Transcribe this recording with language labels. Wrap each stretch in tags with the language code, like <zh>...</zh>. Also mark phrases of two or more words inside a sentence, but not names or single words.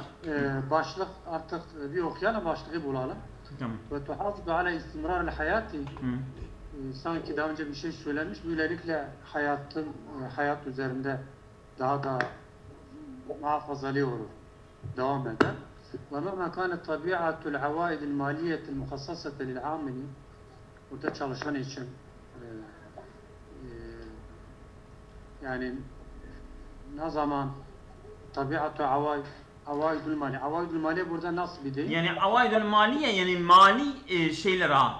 <tr>Başlık artık bir okuyalım, başlığı bulalım. Tamam.</tr> <ar>وتحافظ على استمرار الحياة.</ar> <tr>Sanki daha önce bir şey söylenmiş. Böylelikle hayat üzerinde daha da muhafazalı olur. Devam eder.</tr> <ar>ومهما كانت طبيعة العوائد المالية المخصصة للعامل,</ar> <tr>burada çalışan için yani ne zaman</tr> <ar>طبيعة العوائد المالي. العوائد المالي</ar> <tr>burada nasıl bir deyim? Yani</tr> <ar>العوائد المالية</ar> <tr>yani mali şeyler ha.</tr>